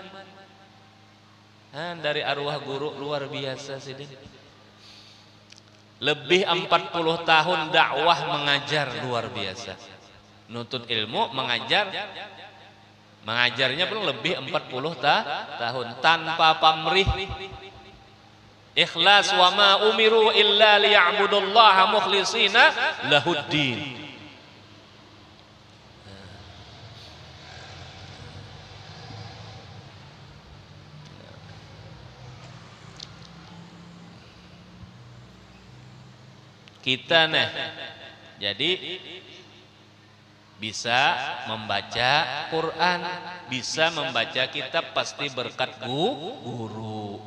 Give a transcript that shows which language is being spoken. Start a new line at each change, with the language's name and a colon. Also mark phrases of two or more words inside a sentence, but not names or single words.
Banjar: Dari arwah guru luar biasa sidin.
Indonesian: Lebih 40 tahun dakwah mengajar luar biasa. Nuntut ilmu mengajar. Mengajarnya pun lebih 40 tahun tanpa pamrih.
Arabic: Ikhlas وما أمروا إلا ليعبدوا الله مخلصين له الدين.
Indonesian: Kita jadi bisa membaca Quran, bisa membaca kitab, pasti berkat guru.